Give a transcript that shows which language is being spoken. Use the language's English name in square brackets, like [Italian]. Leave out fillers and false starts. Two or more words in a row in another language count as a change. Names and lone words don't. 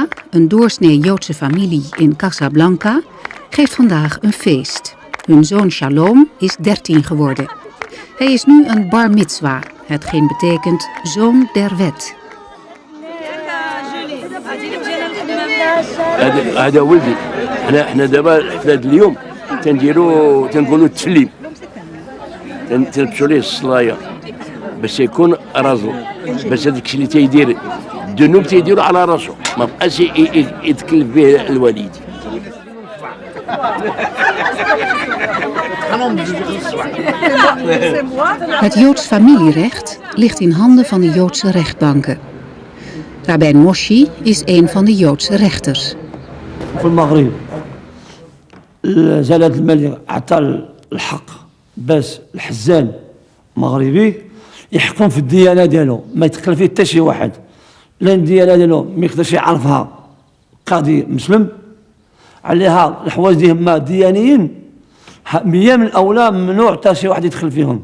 [Dutch] een doorsnee Joodse familie in Casablanca, geeft vandaag een feest. Hun zoon Shalom is 13 geworden. Hij is nu een [Hebrew] בר מצווה, [Dutch] hetgeen betekent zoon der wet. [Arabic] هذا ولدي. احنا دابا الحفله اليوم تنقولوا التسليم، تنلبسوا ليه الصلايه باش يكون راسو، باش هذاك الشيء اللي تيدير الذنوب تيديروا على راسو، ما بقاش يتكلف به الوالد. [Dutch] Het Joods familierecht ligt in handen van de Joodse rechtbanken. Rabijn Moshe is een van de Joodse rechters. [Arabic] في المغرب جلالة الملك عطى الحق باش الحزان مغربي يحكم في الديانة ديالو، ما يتقل فيه حتى شي واحد، لان الديانة ديالو ما يقدرش يعرفها قاضي مسلم عليها الحوايج دي هما ديانيين، مية من الأولى ممنوع حتى شي واحد يدخل فيهم.